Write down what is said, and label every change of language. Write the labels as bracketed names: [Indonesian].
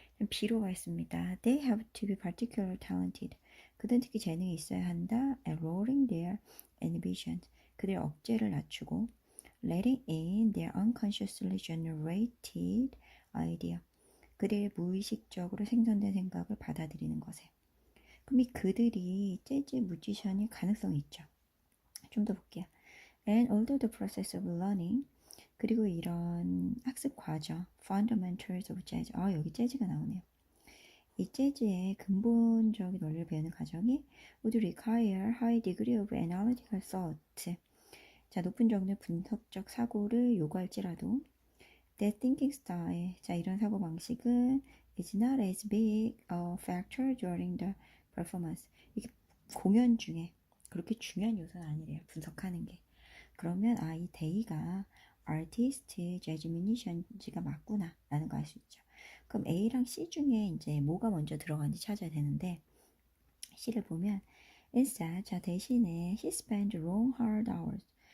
[Korean] B로 가겠습니다. [English] They have to be particularly talented. [Korean] 그들은 특히 재능이 있어야 한다. [English] At lowering their inhibitions. [Korean] 그들의 억제를 낮추고 [English] letting in their unconsciously generated idea. [Korean] 그들의 무의식적으로 생성된 생각을 받아들이는 것에. 그럼 이 그들이 재즈 뮤지션일 가능성이 있죠. 좀 더 볼게요. [English] And although the process of learning, [Korean] 그리고 이런 학습 과정, [English] fundamentals of jazz. [Korean] 여기 재즈가 나오네요. 이 재즈의 근본적인 원리를 배우는 과정이 [English] would require high degree of analytical thought. [Korean] 자, 높은 정도의 분석적 사고를 요구할지라도 [English] that thinking style. [Korean] 자, 이런 사고 방식은 [English] is not as big a factor during the performance. [Korean] 이게 공연 중에 그렇게 중요한 요소는 아니래요. 분석하는 게. 그러면 이 데이가 아티스트, 재즈 뮤지션지가 맞구나 라는 거 알 수 있죠. 그럼 A랑 C 중에 이제 뭐가 먼저 들어가는지 찾아야 되는데 C를 보면 instead, 자 대신에 [English] he spent long hard hours.